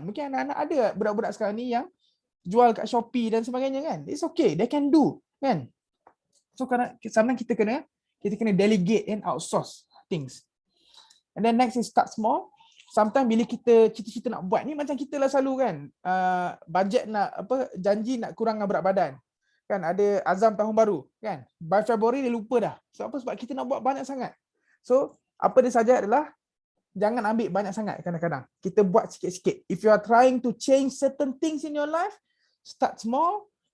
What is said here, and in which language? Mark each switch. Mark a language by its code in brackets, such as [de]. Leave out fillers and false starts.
[ms] Mungkin anak-anak ada budak-budak sekarang ni yang jual kat Shopee dan sebagainya kan. [en] It's okay, they can do kan. So kadang sometimes [ms] kita kena [en] delegate and outsource things. And then next is start small. [ms] Sometimes bila kita cita-cita nak buat ni macam kita lah selalu kan, budget nak janji nak kurangkan berat badan. Kan ada azam tahun baru kan. By February dia lupa dah. Sebab kita nak buat banyak sangat. So apa dia saja adalah jangan ambil banyak sangat kadang-kadang. Kita buat sikit-sikit. [en] If you are trying to change certain things in your life, start small.